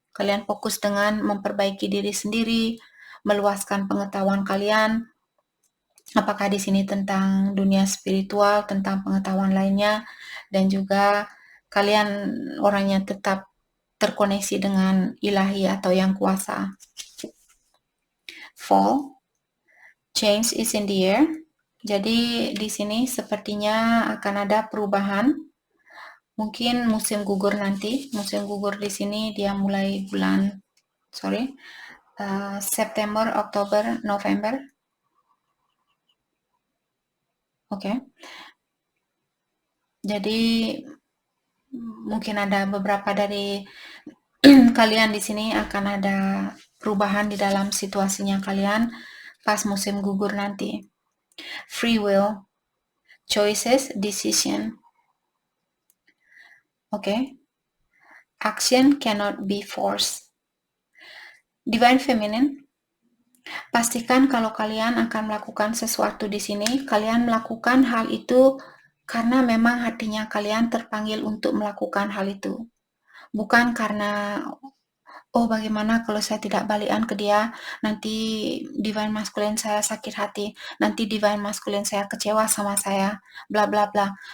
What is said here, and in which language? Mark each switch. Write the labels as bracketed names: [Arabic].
[Indonesian] Kalian fokus dengan memperbaiki diri sendiri, meluaskan pengetahuan kalian. Apakah di sini tentang dunia spiritual, tentang pengetahuan lainnya, dan juga kalian orangnya tetap terkoneksi dengan ilahi atau yang kuasa. [English] Fall, change is in the air. [Indonesian] Jadi di sini sepertinya akan ada perubahan. Mungkin musim gugur nanti. Musim gugur di sini dia mulai bulan September, Oktober, November. Oke. Jadi mungkin ada beberapa dari kalian di sini akan ada perubahan di dalam situasinya kalian pas musim gugur nanti. [English] Free will, choices, decision. Oke. Action cannot be forced. [Indonesian] Divine feminine, pastikan kalau kalian akan melakukan sesuatu di sini, kalian melakukan hal itu karena memang hatinya kalian terpanggil untuk melakukan hal itu. Bukan karena bagaimana kalau saya tidak balikan ke dia, nanti divine masculine saya sakit hati, nanti divine masculine saya kecewa sama saya, bla bla bla.